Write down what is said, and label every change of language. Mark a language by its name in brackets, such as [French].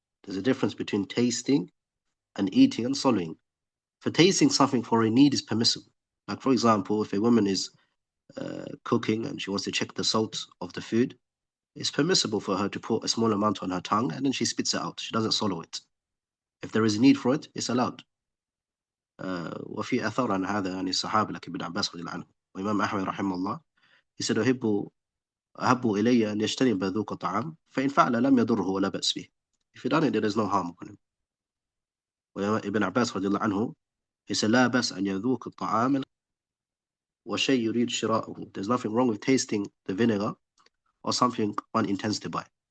[English] There's a difference between tasting and eating and swallowing. For tasting something for a need is permissible. Like for example, if a woman is cooking and she wants to check the salt of the food, it's permissible for her to put a small amount on her tongue and then she spits it out. She doesn't swallow it. If there is a need for it, it's allowed. [Arabic] وفي أثر عن هذا عن الصحابة لك ابن عباس رضي الله عنه وإمام أحمد رحمه الله. [English] He said, [Arabic] أحب إلي أن يجتنب ذوق الطعام فإن فعل لم يضره ولا بأس به. [English] If he done it, there is no harm on him. [Arabic] وابن عباس رضي الله عنه, [English] he said, [Arabic] لا بأس أن يذوق الطعام وشيء يريد شراءه. [English] There's nothing wrong with tasting the vinegar or something one intends to buy.